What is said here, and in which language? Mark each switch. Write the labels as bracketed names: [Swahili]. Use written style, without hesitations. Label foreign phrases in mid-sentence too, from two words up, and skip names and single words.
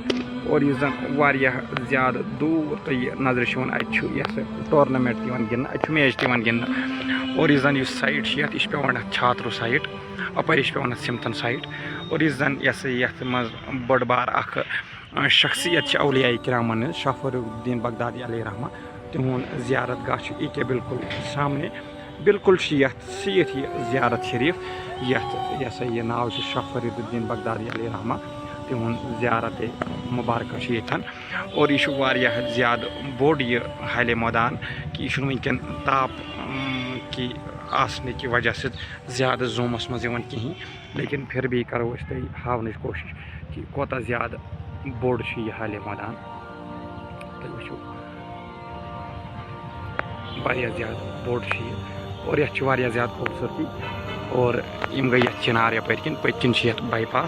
[Kashmiri] اور یُس زن واریاہ زیادٕ دوٗر تہٕ یہِ نظرِ چھِ یِوان اَتہِ چھُ یہِ ہسا ٹورنامٮ۪نٹ تہِ یِوان گِنٛدنہٕ اَتہِ چھُ میچ تہِ یِوان گِنٛدنہٕ. اور یُس زن یُس سایٹ چھِ یتھ یہِ چھِ پیٚوان اَتھ چھاتروٗ سایٹ اپٲری چھِ پیٚوان اَتھ سِمتن سایٹ. اور یُس زن یہِ ہسا یتھ منٛز بٔڑ بار اکھ شخصیت چھِ اولیاء کرامن ہٕنٛز شاہ فرید الدین بغدادی علیہ رحمہ تِہُنٛد زیارت گاہ چھُ ییٚکیاہ بالکل سامنے. بالکل چھِ یتھ سۭتۍ یہِ زیارت شریٖف یتھ یہِ ہسا یہِ ناو چھُ شاہ فرید الدین بغدادی علیہ رحمہ تِہُنٛد زیارت مُبارکہ چھُ ییٚتھن. اور یہِ چھُ واریاہ زیادٕ بوٚڑ یہِ حالہِ مٲدان کہِ یہِ چھُنہٕ وٕنکٮ۪ن تاپ کہِ آسنہٕ کہِ وجہ سۭتۍ زیادٕ زوٗمس منٛز یِوان کِہیٖنۍ. [Urdu] لیکن پھر بھی [Kashmiri] کرو أسۍ تۄہہِ ہاونٕچ کوٗشش کہِ کوتاہ زیادٕ بوٚڑ چھُ یہِ حالہِ مٲدان. تُہۍ وٕچھِو واریاہ زیادٕ بوٚڑ چھُ یہِ اور یتھ چھِ واریاہ زیادٕ خوٗبصوٗرتی. اور یِم گٔے یتھ چِنار یپٲرۍ کِنۍ پٔتۍ کِنۍ چھِ یتھ باے پاس.